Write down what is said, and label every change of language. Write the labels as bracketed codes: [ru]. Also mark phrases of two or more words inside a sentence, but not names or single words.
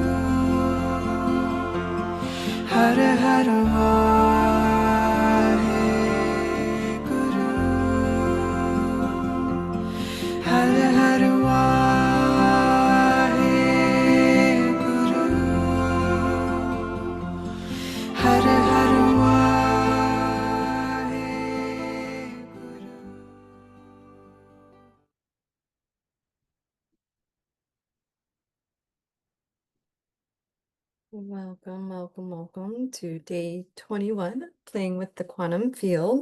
[pa] Har Har Waheguru. Har Har Waheguru. Har Har Waheguru. [en] Welcome, welcome, welcome to day 21, playing with the quantum field.